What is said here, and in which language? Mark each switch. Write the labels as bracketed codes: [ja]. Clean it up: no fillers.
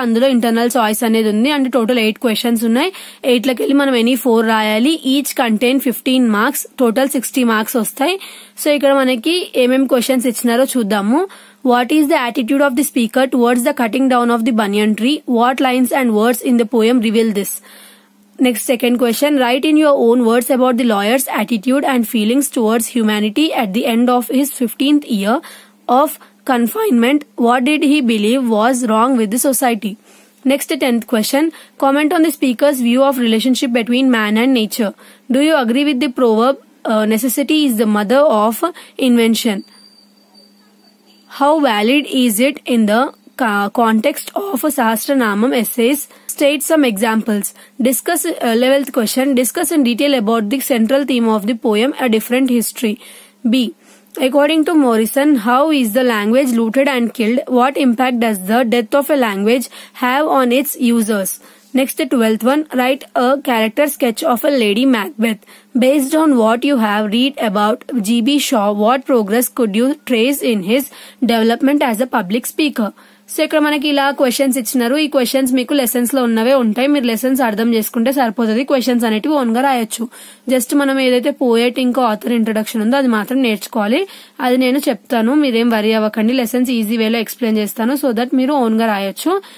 [te] అందులో internal choice అనేది ఉంది. అంటే టోటల్ 8 క్వశ్చన్స్ ఉన్నాయి. 8 లోకి వెళ్ళి మనం ఎనీ 4 రాయాలి. [en] Each contain 15 marks, total 60 marks వస్తాయి. [te] సో ఇక్కడ మనకి ఏమేమి క్వశ్చన్స్ ఇచ్చినారో చూద్దాము. [en] What is the attitude of the speaker towards the cutting down of the banyan tree? What lines and words in the poem reveal this? Next, second question, write in your own words about the lawyer's attitude and feelings towards humanity at the end of his 15th year of confinement. What did he believe was wrong with the society? Next, 10th question, comment on the speaker's view of relationship between man and nature. Do you agree with the proverb, necessity is the mother of invention? How valid is it in the context of Sahasranamam essays? State some examples. Discuss 11th question. Discuss in detail about the central theme of the poem, A Different History. B. According to Morrison, how is the language looted and killed? What impact does the death of a language have on its users? Next, 12th one. Write a character sketch of a Lady Macbeth. Based on what you have read about G.B. Shaw, what progress could you trace in his development as a public speaker? [te] So ఇక్కడ మనకి ఇలా questions ఇచ్చినారు. ఈ questions మీకు lessons లో ఉన్నవే ఉంటాయి, మీరు లెసన్స్ అర్థం చేసుకుంటే సరిపోతుంది. క్వశ్చన్స్ అనేటివి ఓన్ గా రాయొచ్చు. జస్ట్ మనం ఏదైతే పోయెట్ ఇంకా ఆథర్ ఇంట్రొడక్షన్ ఉందో అది మాత్రం నేర్చుకోవాలి. అది నేను చెప్తాను, మీరేం వరీ అవ్వకండి. లెసన్స్ ఈజీ వేలో ఎక్స్ప్లెయిన్ చేస్తాను, సో దట్ మీరు ఓన్ గా రాయొచ్చు.